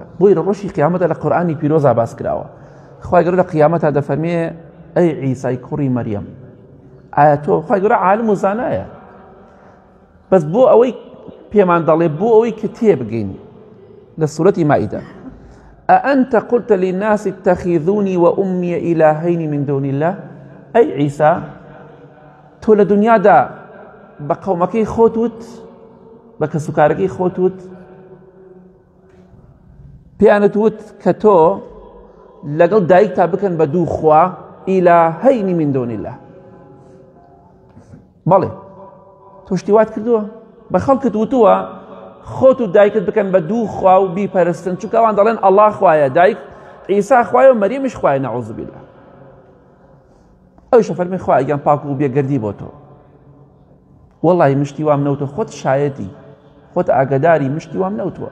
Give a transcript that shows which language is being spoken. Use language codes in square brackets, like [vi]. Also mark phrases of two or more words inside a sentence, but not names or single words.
[ckb] بۆی لە ڕۆژی قیامەتە لە قورئانی پیرۆزا باس کراوە، خوای گەورە لە قیامەتە دەفەرمێ ئەی عیسای کوڕی مەریەم، ئایا تۆ، خوای گەورە عالم و زانایە، بەس بۆ ئەوەی پێمان دەڵێ، بۆ ئەوەی کە تێبگەین لە سوورەتی مائیدە، [ar] ئەئەنتە قولتە للناس اتەخیذونی وئومی ئیلاهەین من دون الله. [ckb] ئەی عیسا، تۆ لە دنیادا بە قەومەکەی خۆت وت، بە کەسوکارەکەی خۆت وت، پێیانت وت کە تۆ لەگەڵ دایکتا بکەن بە دوو خوا، [ar] ئیلاهەین من دون الله. [ckb] بەڵێ تۆ شتی وات کردووە، بە خەڵکت وتووە خۆت و دایکت بکەن بە دوو خوا و بیپەرستن، چونکە ئەوان دەڵێن ئەڵڵا خوایە، دایک عیسا خوایە و مەریەمیش خوایە، [ar] نەعوذ بالله. [ckb] ئەویشە فەرمی خوا ئەگیان پاک و بێگەردی بۆ تۆ، وەڵڵی مشتی وام نەوتە، خۆت شایەتی، خۆت ئاگداری، مشتی وام نەوتوە.